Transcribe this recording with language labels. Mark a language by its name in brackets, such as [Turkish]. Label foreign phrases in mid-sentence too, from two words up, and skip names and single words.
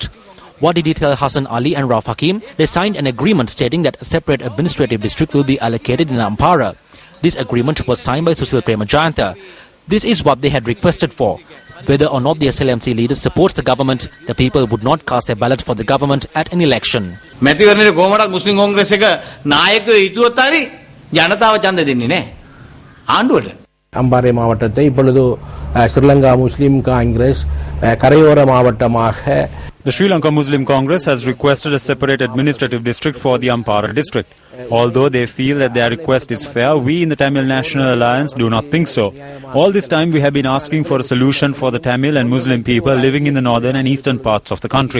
[English] What did he tell Hassan Ali and Rauf Hakim? They signed an agreement stating that a separate administrative district will be allocated in Ampara. This agreement was signed by Susil Premajayantha. This is what they had requested for. Whether or not the SLMC leader supports the government, the people would not cast their ballot for the government at an election. [Sinhala] මැතිවරණයේ කොහොමඩක් මුස්ලිම් කොංග්‍රස් එක නායකයෝ හිතුවත් හරි ජනතාව ඡන්ද දෙන්නේ නැහැ ආණ්ඩුවට. [Tamil] அம்பாறை மாவட்டத்தை இப்பொழுது ஸ்ரீலங்கா முஸ்லிம் காங்கிரஸ் கரையோர மாவட்டமாக [English] The Sri Lanka Muslim Congress has requested a separate administrative district for the Ampara district. Although they feel that their request is fair, we in the Tamil National Alliance do not think so. All this time we have been asking for a solution for the Tamil and Muslim people living in the northern and eastern parts of the country.